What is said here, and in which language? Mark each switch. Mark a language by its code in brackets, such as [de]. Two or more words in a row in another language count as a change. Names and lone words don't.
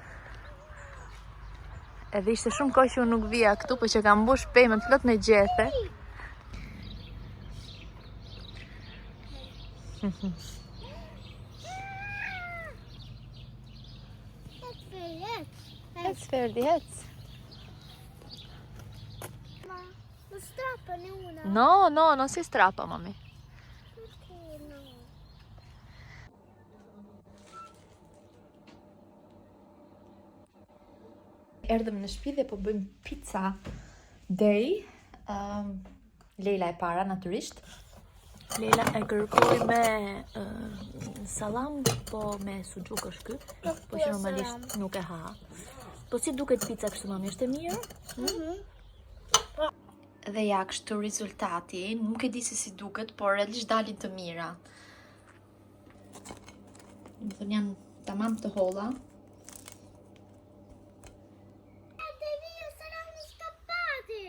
[sq] Edhe ishte shumë kohë që unë nuk vija këtu, po që kam mbush pemën plot me gjethe. Hec, Ferdi, hec. [it] Lo strappane una. No, non si strappa, mami. Perché no? [sq] Erdhëm në shtëpi dhe po bëjmë [en] pizza day. [sq] Leila e para, natyrisht. Leila e kërkoi me salam, po me suxhuk është ky, po që normalisht nuk e ha. Po si duket pizza kështu, mami, është e mirë? Dhe ja, kështu rezultati, nuk e di se si duket, por realisht dalin të mira. Më thënë janë tamam të holla. [it] Via, saranno scappate!